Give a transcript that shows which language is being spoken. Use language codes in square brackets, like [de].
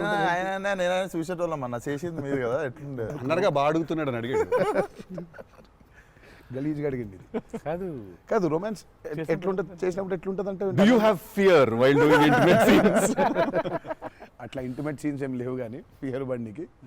[te] ఆయన నేను చూసేటోళ్ళం అన్న, చేసింది మీరు కదా, ఎట్లుండే అన్నగా బాగా అడుగుతున్నాడు అని అడిగాడు. గలీజ్గా అడిగింది. కాదు కాదు రొమాన్స్ ఎట్లుంటది, చేసినప్పుడు ఎట్లుంటది అంటే [en] Do you have fear while doing intimate scenes? [te] అట్లా ఇంటిమేట్ సీన్స్ ఏం లేవు కానీ ఫియర్ బండికి.